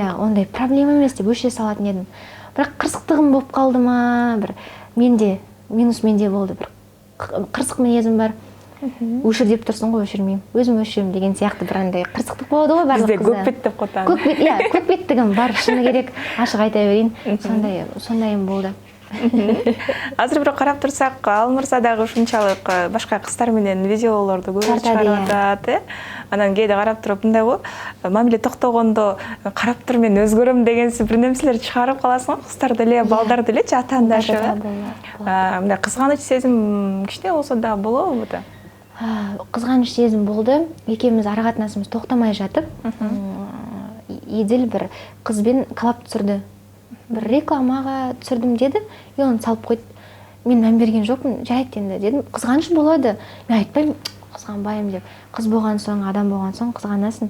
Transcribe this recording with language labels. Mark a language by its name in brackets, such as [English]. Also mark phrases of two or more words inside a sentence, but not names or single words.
[Kazakh] Ондай проблема емес деп өше салатын едім. Бірақ қырсықтығым болып қалды ма, бір минус менде болды, бір қырсық мінезім бар. Өшір деп тұрсың ғой, өшірмеймін. Өзім өшіремін деген сияқты бір андай қырсықтық болады ғой барлық қызда. Бізде көкбет деп қотаны. Көкбеттігім бар, шыны керек, ашық айта берейін. Сондайым болды. [Kyrgyz] Азыр бирок карап турсак, ал мырза дагы ушунчалык башка кыздар менен видеолорду көп чыгарып атат, Анан кээде карап туруп мындай го, мамиле токтогондо карап тур мен өзгөрөм дегенси бир нерселер чыгарып каласың го, кыздар деле, балдар делечи, атаандашы. Мындай кызганыч сезим кичине болсо да болобу да? Кызганыч сезим болды. [Kazakh] Экөөбүз аракатынасыбыз токтомай жатып, Еділ бір қызбен коллап түсірді. Бір рекламаға түсірдім деді, и оны салып қойды. Мен мән берген жоқпын, жарайды енді дедім. Қызғаныш болады. Мен айтпаймын, қызғанбаймын деп. Қыз болған соң, адам болған соң қызғанасың.